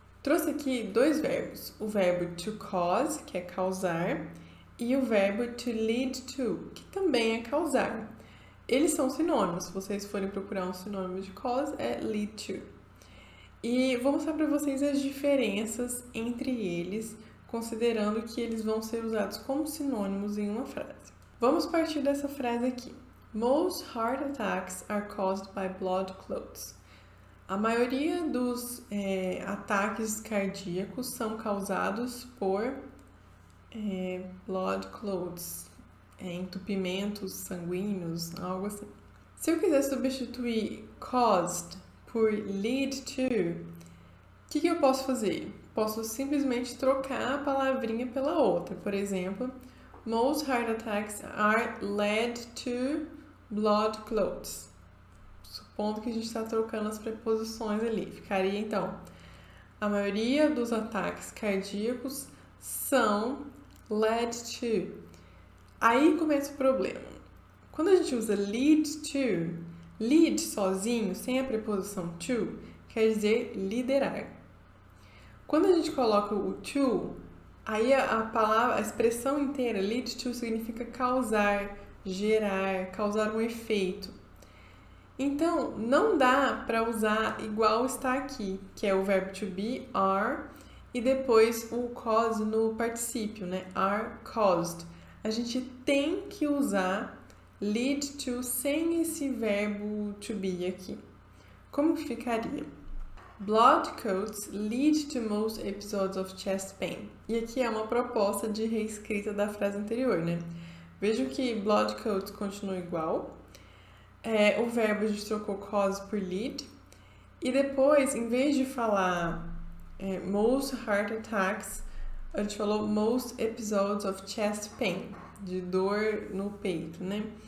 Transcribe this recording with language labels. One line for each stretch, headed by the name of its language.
Portuguese: Trouxe aqui dois verbos, o verbo to cause, que é causar, e o verbo to lead to, que também é causar. Eles são sinônimos, se vocês forem procurar um sinônimo de cause, é lead to. E vou mostrar para vocês as diferenças entre eles, considerando que eles vão ser usados como sinônimos em uma frase. Vamos partir dessa frase aqui.
English: Most heart attacks are caused by blood clots.
Portuguese: A maioria dos ataques cardíacos são causados por blood clots, entupimentos sanguíneos, algo assim. Se eu quiser substituir caused por lead to, o que eu posso fazer? Posso simplesmente trocar a palavrinha pela outra. Por exemplo,
English: most heart attacks are led to blood clots.
Portuguese: Supondo que a gente está trocando as preposições ali. Ficaria então, a maioria dos ataques cardíacos são led to. Aí começa o problema. Quando a gente usa lead to, lead sozinho, sem a preposição to, quer dizer liderar. Quando a gente coloca o to, aí a expressão inteira, lead to, significa causar, gerar, causar um efeito. Então, não dá para usar igual está aqui, que é o verbo to be, are, e depois o cause no particípio, né? Are caused. A gente tem que usar lead to sem esse verbo to be aqui. Como que ficaria?
English: Blood clots lead to most episodes of chest pain.
Portuguese: E aqui é uma proposta de reescrita da frase anterior, né? Vejam que blood clots continua igual. O verbo a gente trocou cause por lead. E depois, em vez de falar
English: most heart attacks,
Portuguese: a gente falou
English: most episodes of chest pain,
Portuguese: de dor no peito, né?